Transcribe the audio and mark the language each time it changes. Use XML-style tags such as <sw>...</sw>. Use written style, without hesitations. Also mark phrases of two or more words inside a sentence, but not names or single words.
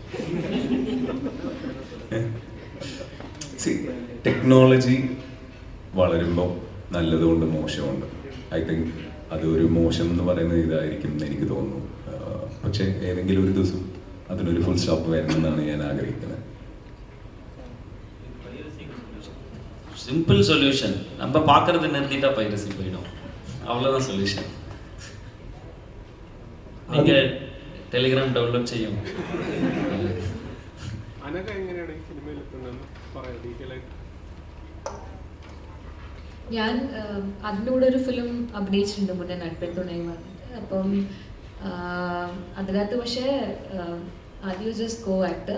<ml>ടെക്നോളജി വളരുമ്പോൾ നല്ലതുകൊണ്ട് മോശമുണ്ട്.</ml> <en>I think</en> <ml>അതൊരു മോശം എന്ന് പറയുന്നത് ഇതായിരിക്കും എന്ന് എനിക്ക് തോന്നുന്നു. പക്ഷേ ഏതെങ്കിലും ഒരു ദിവസം അതിനൊരു</ml> <en>full stop</en> <ml>വരണമെന്നാണ് ഞാൻ ആഗ്രഹിക്കുന്നത്.</ml> <en>simple solution,</en> <ta>நம்ம பார்க்கறது நிறுத்திட்டா பைரசி போயிடும், அவ்வளோதான் சொல்யூஷன்.</ta> <ml>நீங்கள் ടെലിഗ്രാം ഡൗൺലോഡ് ചെയ്യും. ഞാൻ അതിൻ്റെ കൂടെ ഒരു ഫിലിം അഭിനയിച്ചിട്ടുണ്ട് മുന്നേ, നട്പിൻ തുണയും പറഞ്ഞിട്ട്. അപ്പം അതിനകത്ത് പക്ഷേ ആദ്യം</ml> <en>just co actor.</en>